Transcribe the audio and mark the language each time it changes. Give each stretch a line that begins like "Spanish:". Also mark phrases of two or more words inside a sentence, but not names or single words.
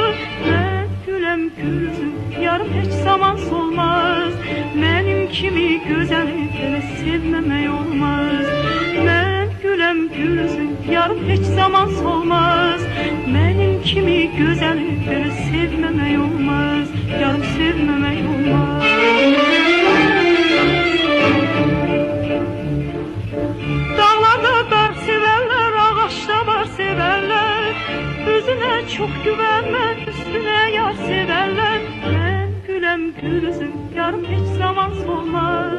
Azerbaijani: Mən güləm gülsün, yarım heç zaman solmaz. Mənim kimi gözəli belə sevməmək olmaz. Mən güləm gülsün, yarım heç zaman solmaz. Mənim kimi gözəli belə sevməmək olmaz. Yarım sevməmək olmaz.
Turkish: Üzüne çok güvenme, üstüne yar severler. Ben gülem gülsün, yarım hiç zaman solmaz.